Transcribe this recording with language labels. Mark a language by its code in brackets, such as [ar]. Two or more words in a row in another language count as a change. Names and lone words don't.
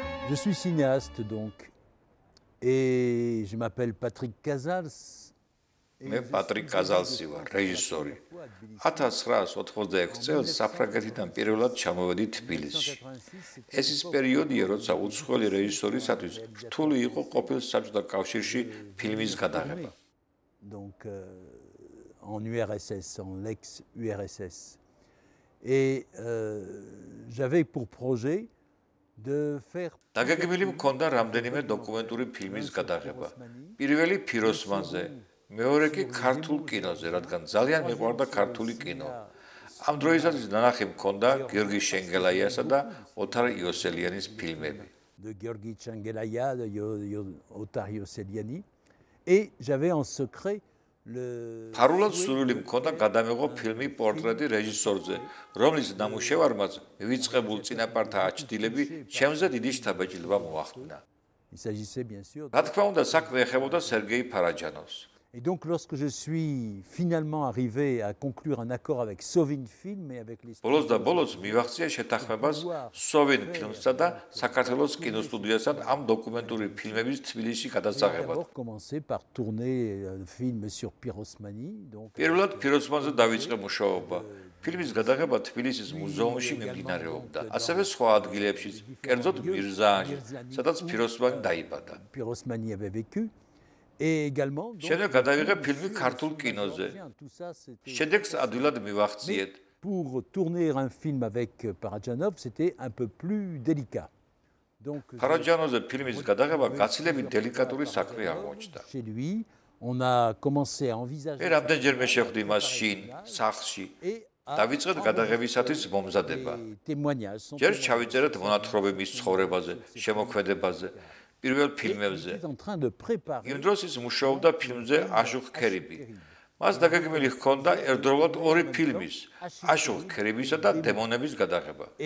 [fr] Je suis cinéaste donc, et je m'appelle Patrick Casals. [ka] მე პატრიკ კაზალსი ვარ, რეჟისორი. 1986 წელს საფრანგეთიდან პირველად ჩამოვედი თბილისში. ეს ის პერიოდია, როცა უცხოელი რეჟისორისათვის რთული იყო ყოფილ საბჭოთა კავშირში ფილმის გადაღება. [fr] Donc en URSS, en l'ex-URSS. Et j'avais pour projet de faire [ka] დაგეგმილი მქონდა რამდენიმე დოკუმენტური ფილმის გადაღება. პირველი ფიროსმანზე, მეორე კი ქართულ კინოზე, რადგან ძალიან მიყვარდა ქართული კინო. ამ დროისათვის ნანახი მქონდა გიორგი შენგელაიასა და ოთარ იოსელიანის ფილმები. [fr] De Georgi Changelaya, de Otar Ioseliani. Et j'avais en secret le... [ka] ფარულად სურვილი მქონდა გადამეღო ფილმი პორტრეტი რეჟისორზე, რომლის ნამუშევარმაც მივიწყებულ წინაპართა აჩდილები ჩემზე დიდი შთაბეჭდილება მოახდინა. [fr] Il s'agissait bien sûr... [ka] რა თქმა უნდა, საქმე ეხებოდა სერგეი ფარაჯანოვს. [fr] Et donc, lorsque je suis finalement arrivé à conclure un accord avec Sovin Film et avec les... [ka] ბოლოს და ბოლოს მივახცია შეთანხმებას სოვინ ფილმსა და საქართველოს კინოსტუდიასთან ამ დოკუმენტური ფილმების თბილისში გადასაღებად. [fr] D'abord commencé par tourner un film sur Pirosmani. Donc... [ka] პირველად ფიროსმანზე დავიწყე მუშაობა. ფილმის გადაღება თბილისის მუზეუმში მიმდინარეობდა. ასევე სხვა ადგილებშიც, კერძოდ მირზაანში, სადაც ფიროსმანი დაიბადა. [fr] Pirosmani avait vécu. Et également... [ka] შემდეგ გადავიღე ფილმი ქართულ კინოზე. შედეგს ადვილად მივახციეთ. [fr] Pour tourner un film avec Parajanov, c'était un peu plus délicat. Donc, [ka] ფარაჯანოვზე ფილმის გადაღება გაცილებით დელიკატური საქმე აღმოჩნდა. [fr] Chez lui, on a commencé à envisager... [ka] მე რამდენჯერმე შევხვდი მას შინ, სახლში. დავიწყეთ გადაღებისათვის მომზადება. ჯერ ჩავიწერეთ მონათხრობების ცხოვრებაზე, შემოქმედებაზე. პირველ ფილმებზე. იმ დროს ის მუშაობდა ფილმზე აშუღ ქერიბი. მას დაგეგმილი ჰქონდა ერთდროულად ორი ფილმის, აშუღ ქერიბისა და დემონების გადაღება.